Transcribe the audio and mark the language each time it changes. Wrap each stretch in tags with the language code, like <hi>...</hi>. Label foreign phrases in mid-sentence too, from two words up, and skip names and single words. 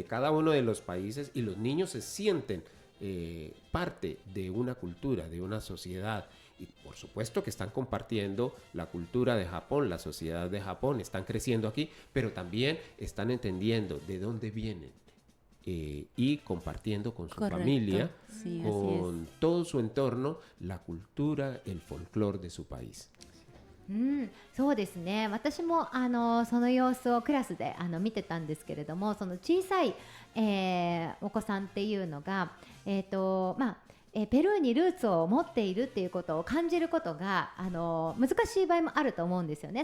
<es>cada uno de los países y los niños se sienten parte de una cultura, de una sociedad y por supuesto que están compartiendo la cultura de Japón, la sociedad de Japón, están creciendo aquí, pero también están entendiendo de dónde vienen y compartiendo con su familia, con todo su entorno, la cultura, el folclore de su país.</es> <ja>そうですね。私もその様子をクラスで見てたんですけれども、その小さい、お子さんっていうのが、ペルーにルーツを持っているっていうことを感じることが難しい場合もあると思うんですよね。</ja>